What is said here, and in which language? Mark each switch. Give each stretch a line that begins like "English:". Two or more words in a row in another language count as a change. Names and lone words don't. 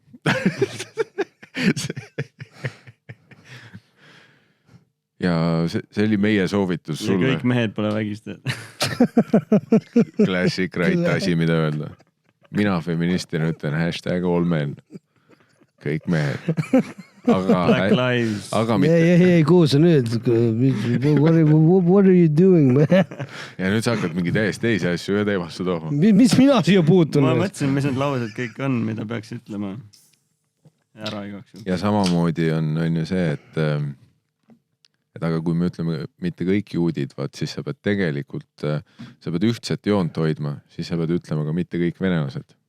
Estonian: Ja see oli meie soovitus sulle. Ja kõik mehed pole vägistajad.
English: Classic right
Estonian: asi, mida öelda. Mina feministina ütlen #allmen. Kõik mehed.
English: Black lives.
Estonian: Ei, kuhu sa nüüd?
English: What are you doing, man?
Estonian: Ja nüüd sa hakkad mingi täiesti teisi asju ja teemasse tooma. Mis mina siia puutun? Ma mõtlesin, mis need laused kõik on, mida peaks ütlema. Ära igaks. Ja samamoodi on ju see, et aga kui me ütleme mitte kõik juudid, vaat siis sa pead tegelikult, sa pead ühtset joont hoidma, siis sa pead ütlema ka mitte kõik venelased.